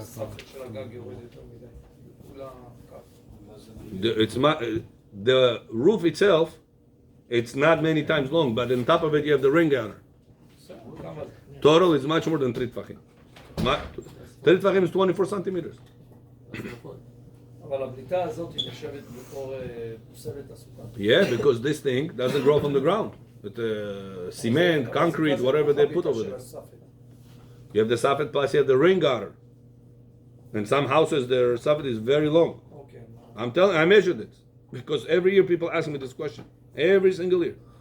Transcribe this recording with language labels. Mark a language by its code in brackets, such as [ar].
[he] ספק של הגג יורד יותר מדי. כולם ככה. [en] The roof itself, it's not many times long, but on top of it you have the ring counter. [he] כמה זה? [en] Total is much more than 3 tfachim. 3 tfachim is 24 centimeters. [he] אבל הבליטה הזאת היא נחשבת בתור פוסלת הסוכה. [en] Yeah, because this thing doesn't grow from the ground. With cement, concrete, whatever they put over there. You have the safet plus you have the ring gutter. In some houses their safet is very long. אוקיי. I measured it. Because every year people ask me this question. Every single year.